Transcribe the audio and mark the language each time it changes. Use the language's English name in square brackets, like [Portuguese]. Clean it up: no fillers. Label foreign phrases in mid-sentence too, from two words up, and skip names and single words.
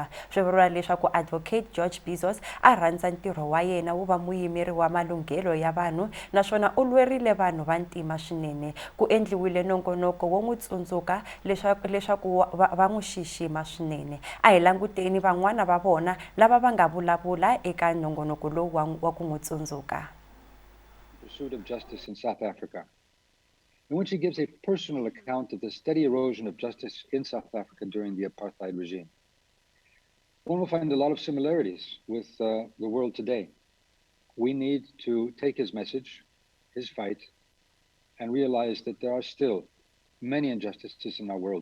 [Tsonga] Swi vuriwa leswaku advocate George Bizos a rhandza ntirho wa yena wu va muyimeri wa malunghelo ya vanhu naswona u lwerile vanhu va ntima swinene. Ku endliwile nongonoko wo n'wi tsundzuka leswaku va n'wi xixima swinene. A hi languteni van'wana va vona lava va nga vulavula eka nongonoko lowu wa ku n'wi tsundzuka. [English] Pursuit of justice in South Africa, in which he gives a personal account of the steady erosion of justice in South Africa during the apartheid regime. One will find a lot of similarities with the world today. We need to take his message, his fight, and realize that there are still many injustices in our world.